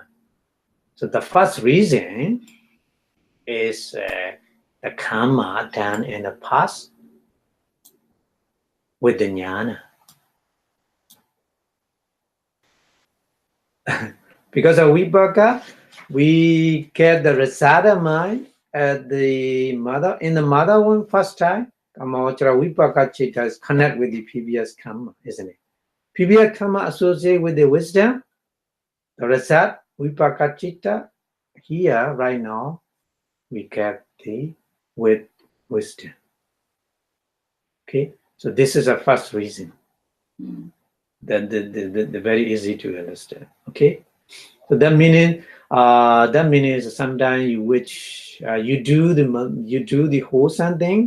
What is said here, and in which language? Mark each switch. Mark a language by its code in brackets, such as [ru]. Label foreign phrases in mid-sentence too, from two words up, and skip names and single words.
[en] So the first reason is the karma done in the past with the jnana. Because of vipaka, we get the rasada mind at the mother. In the mother one first time, [pi] kamavachara vipaka chitta [en] is connect with the previous karma, isn't it? Previous karma associated with the wisdom, the rasad, [pi] vipaka chitta. [en] Here, right now, we get the with wisdom. Okay, so this is a first reason. That the very easy to understand. Okay, so that meaning sometimes you do the wholesome thing.